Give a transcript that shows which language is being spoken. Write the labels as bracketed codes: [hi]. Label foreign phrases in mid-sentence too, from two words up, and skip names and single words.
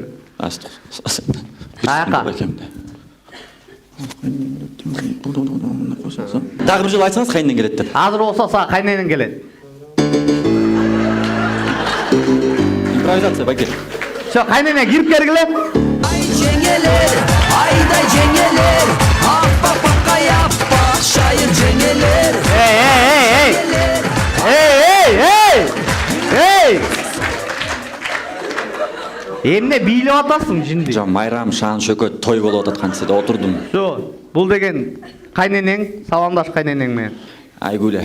[ky] Каяка? Дагы бир жолу айтсаңыз кайненем келет деп. Азыр болсо сага кайненең келет. Импровизация байке. Всё, кайнене кирип бергиле. Ай жеңелер, айда жеңелер, аппа пакка яппа, шаир жеңелер. Эй! Эмне бийлеп атасың жинди? Жо, майрам, шаан, шөкөт, той болуп атат кантсе да отурдум. Жо, бул деген кайненең, саламдаш кайненең менен. Айгуле.